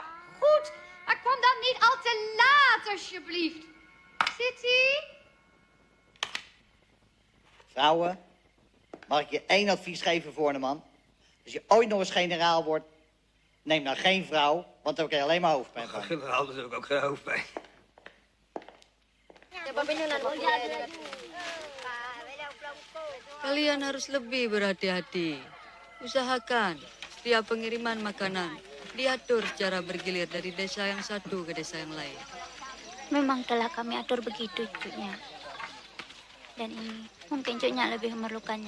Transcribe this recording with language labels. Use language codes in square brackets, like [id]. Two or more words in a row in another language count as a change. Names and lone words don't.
[nl] Goed, maar kom dan niet al te laat, alsjeblieft. City? Vrouwen, mag ik je één advies geven, Voorneman? Als je ooit nog eens generaal wordt, neem dan geen vrouw, want dan krijg je alleen maar hoofdpijn van. Generaal, daar heb ik ook geen hoofdpijn. [id] Kalian harus lebih berhati-hati. Usahakan setiap pengiriman makanan diatur secara bergilir dari desa yang satu ke desa yang lain. Memang telah kami atur begitu, cucunya. Dan ini mungkin cucunya lebih memerlukannya.